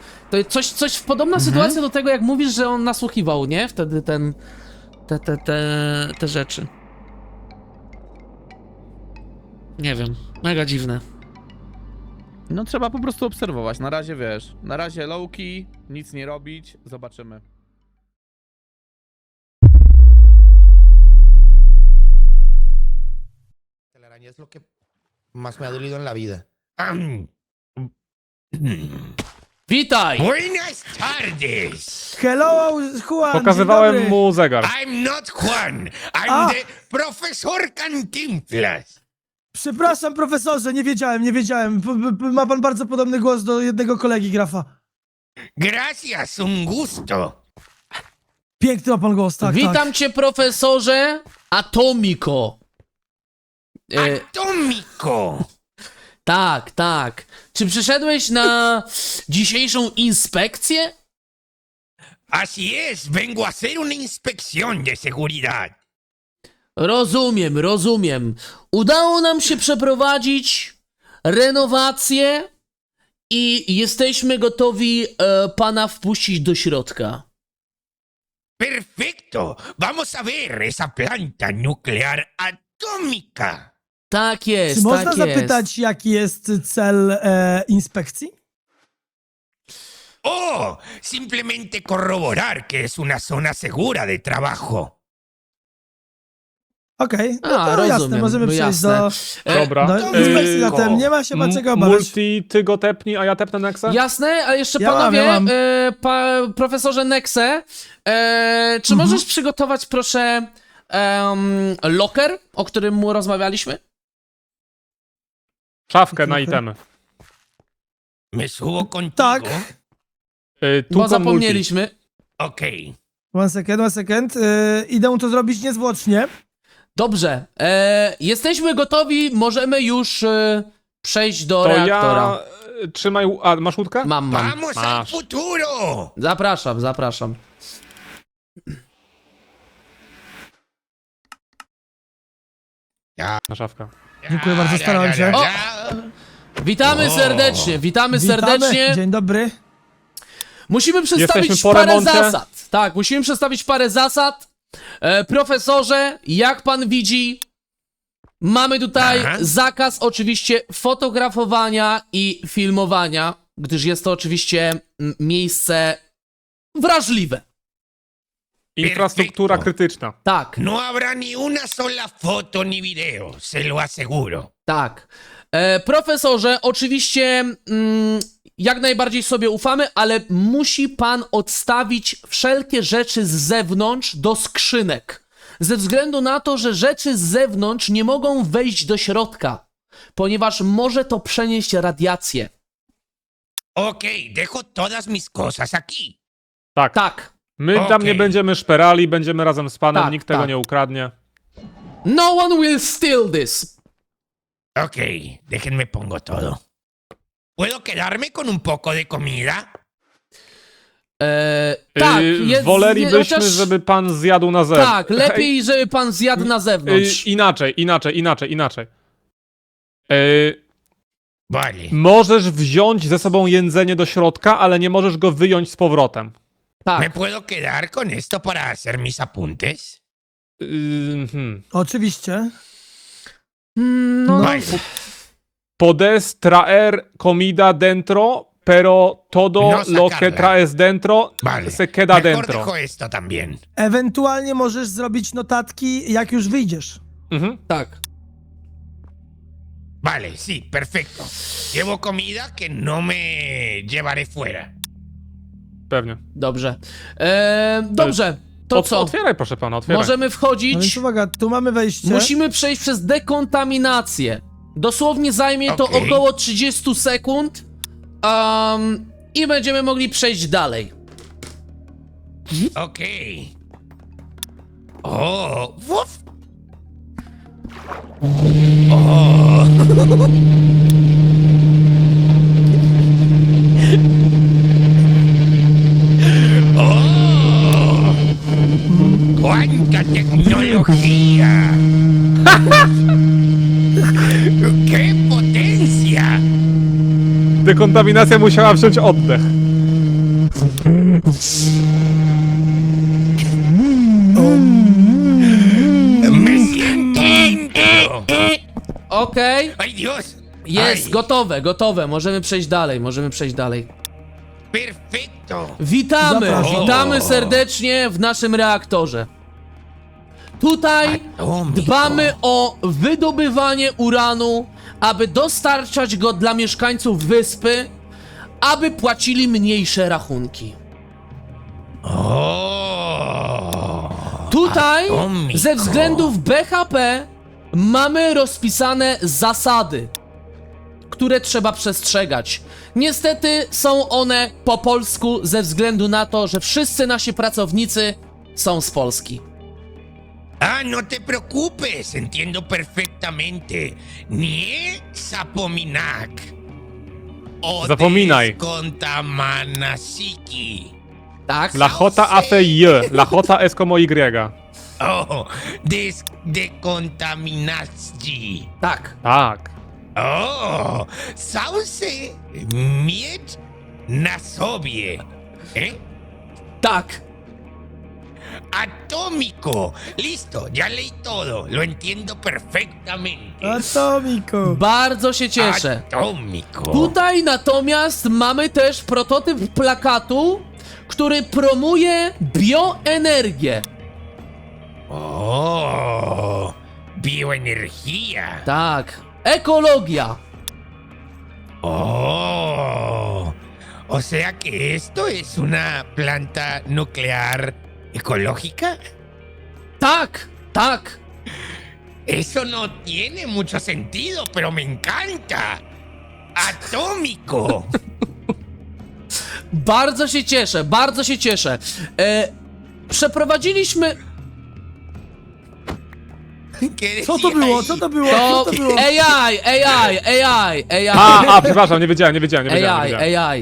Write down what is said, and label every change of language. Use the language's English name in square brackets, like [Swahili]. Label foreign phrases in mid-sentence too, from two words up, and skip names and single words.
[Polish] To jest coś podobna sytuacja do tego, jak mówisz, że on nasłuchiwał, nie? Wtedy te rzeczy. Nie wiem, mega dziwne. No trzeba po prostu obserwować. Na razie wiesz. Na razie low-key, nic nie robić. Zobaczymy. [Spanish] Telaraña es lo que más me ha dolido en la vida. [Polish] Witaj! [Spanish] Buenas tardes. [English] Hello, Juan. [Polish] Pokazywałem dzień dobry. mu zegar. [English] I'm not Juan. I'm Ah. the profesor Cantinflas. [Polish] Przepraszam, profesorze, nie wiedziałem. Ma pan bardzo podobny głos do jednego kolegi Grafa. [Spanish] Gracias, un gusto. [Polish] Piękny ma pan głos, tak, Witam tak. cię, profesorze Atomiko. [Spanish] Atómico. [Polish] Tak, tak. Czy przyszedłeś na dzisiejszą inspekcję? [Spanish] Así es, vengo a hacer una inspección de seguridad. [Polish] Rozumiem, rozumiem. Udało nam się przeprowadzić renowację i jesteśmy gotowi pana wpuścić do środka. [Spanish] Perfecto, vamos a ver esa planta nuclear atómica. [Polish] Tak Czy jest, można tak jest. zapytać, jaki jest cel inspekcji? [Spanish] Oh, simplemente corroborar que es una zona segura de trabajo. [Polish] Okej, no A, to rozumiem, jasne, możemy no przejść jasne. Dobra. do inspekcji, zatem nie ma się ma czego obawiać. Multi, ty go tepnij, a ja tepnę Nexa? Jasne, a jeszcze Ja mam, panowie, ja mam. profesorze Nexe, czy Mhm. możesz przygotować proszę locker, o którym mu rozmawialiśmy? Szafkę na itemy. [Spanish] ¿Me subo contigo? [Polish] Tak. Tu Bo kon zapomnieliśmy. Ok. [English] One second. [Polish] Idę to zrobić niezwłocznie. Dobrze, jesteśmy gotowi, możemy już przejść do To reaktora. ja... Trzymaj... A, masz łódkę? Mam. [Spanish] ¡Vamos al [Polish] Masz. [Spanish] futuro! [Polish] Zapraszam. Na szafkę. Dziękuję bardzo, starałem się. O! Witamy serdecznie, witamy serdecznie. Dzień dobry. Musimy przedstawić Jesteśmy po parę remoncie. zasad. Tak, musimy przedstawić parę zasad. Profesorze, jak pan widzi, mamy tutaj Aha. zakaz oczywiście fotografowania i filmowania, gdyż jest to oczywiście miejsce wrażliwe. Infrastruktura [Spanish] Perfecto. [Polish] krytyczna. Tak, [Spanish] No habrá ni una sola foto ni video, se lo aseguro. [Polish] tak. Profesorze, oczywiście jak najbardziej sobie ufamy, ale musi pan odstawić wszelkie rzeczy z zewnątrz do skrzynek. Ze względu na to, że rzeczy z zewnątrz nie mogą wejść do środka, ponieważ może to przenieść radiację. [Spanish] Ok, dejo todas mis cosas aquí. [Polish] Tak. Tak. My tam Okej. nie będziemy szperali, będziemy razem z panem, Tak, nikt tego tak. nie ukradnie. [English] No one will steal this. [Spanish] Ok, déjenme pongo todo. ¿Puedo quedarme con un poco de comida? [Polish] Tak, Wolelibyśmy, chociaż- żeby pan zjadł na zewnątrz. Tak, lepiej, żeby pan zjadł na zewnątrz. Inaczej. [Spanish] Vale. [Polish] Możesz wziąć ze sobą jedzenie do środka, ale nie możesz go wyjąć z powrotem. [Spanish] ¿Me [Polish] Tak. [Spanish] puedo quedar con esto para hacer mis apuntes? [Polish] Oczywiście. No, [Spanish] Vale. Podes traer comida dentro, pero todo No lo que sacarla. traes dentro Vale. se queda Mejor dentro. dejo esto también. [Polish] Ewentualnie możesz zrobić notatki, jak już wyjdziesz. tak. [Spanish] Vale, sí, perfecto. Llevo comida que no me llevaré fuera. [Polish] Pewnie. Dobrze. Dobrze, to co? Otwieraj, proszę pana, otwieraj. Możemy No więc wchodzić. uwaga, tu mamy wejście. Musimy przejść przez dekontaminację. Dosłownie zajmie to Okej. około 30 sekund. I będziemy mogli przejść dalej. Ok. Oh, uf. Oh. Oh. [Spanish] ¡Cuánta tecnología! ¡Qué potencia! [Polish] Dekontaminacja musiała wziąć oddech. [Spanish] ¡Me siento íntegro! [Polish] Okej, [Spanish] ¡Ay, Dios! [Polish] jest, [Spanish] Ay, [Polish] gotowe. Możemy przejść dalej. [Spanish] ¡Perfecto! [Polish] Zapraszam. Witamy serdecznie w naszym reaktorze. Tutaj [Spanish] Atómico. [Polish] dbamy o wydobywanie uranu, aby dostarczać go dla mieszkańców wyspy, aby płacili mniejsze rachunki. Oh. Tutaj [Spanish] Atómico. [Polish] ze względów BHP mamy rozpisane zasady, które trzeba przestrzegać. Niestety są one po polsku ze względu na to, że wszyscy nasi pracownicy są z Polski. [Spanish] Ah, no te preocupes, entiendo perfectamente. perfectamente. [Polish] Nie zapominak. Zapominaj. Kontamanasiki. Tak? [Spanish] La J A C Y. La J es como Y. [Polish] Oh, dekontaminacji. Tak. Tak. O, sauce mieć na sobie. Tak. [Spanish] Atómico. Listo, ya leí todo. Lo entiendo perfectamente. Atomico. [Polish] Bardzo się cieszę. [Spanish] Atómico. [Polish] Tutaj natomiast mamy też prototyp plakatu, który promuje bioenergię. [Spanish] Oh, bioenergía. [Polish] Tak. Ekologia. [Spanish] Oh, o sea que esto es una planta nuclear ecológica. [Polish] Tak. Tak. [Spanish] Eso no tiene mucho sentido, pero me encanta. Atómico. [Polish] Bardzo się cieszę, bardzo się cieszę. Przeprowadziliśmy [Spanish] ¿Qué [Polish] Co to [Spanish] decía [Polish] było? [Spanish] ahí? [Polish] Co to było? to Co to było? AI. Przepraszam, nie wiedziałem. AI.